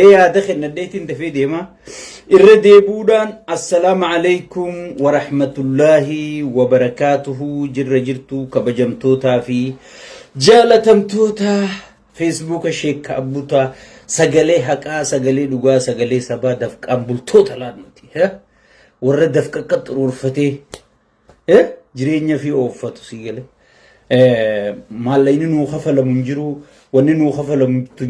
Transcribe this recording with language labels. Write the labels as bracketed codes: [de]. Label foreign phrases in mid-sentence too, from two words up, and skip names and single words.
[om] yaada khennadeetin dafee deema irra deebuudaan [ar] السلام عليكم ورحمة الله وبركاته [om] jirtu kabajamtoota fi jaalatamtoota facebook sheek abuta sagale haqa sagale dhuga sagale saba dafqan bultoota laanoti warra dafqa qaxurfate jireenya fi oofatu sigale maalayni nu khafalamu jiru wanni nu khafalamu